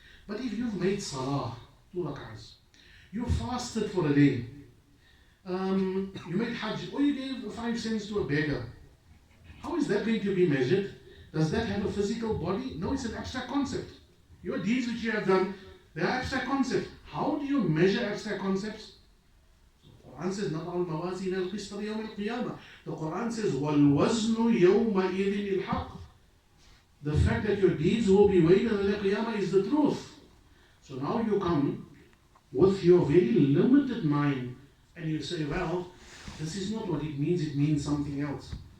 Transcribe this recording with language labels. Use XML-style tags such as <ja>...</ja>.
<en>But if you've made salah, 2 rak'ahs, you fasted for a day, you made hajj, or you gave 5 cents to a beggar, how is that going to be measured? Does that have a physical body? No, it's an abstract concept. Your deeds which you have done, they are abstract concepts. How do you measure abstract concepts? The Quran says,</en> <ar>نَضَعُ الْمَوَازِينَ الْقِسْطَ لِيَوْمِ الْقِيَامَةِ.</ar> <en>The Quran says,</en> <ar>وَالْوَزْنُ يَوْمَئِذٍ الْحَقِّ.</ar> <en>The fact that your deeds will be weighed on the Qiyamah is the truth. So now you come with your very limited mind and you say, well, this is not what it means something else.</en>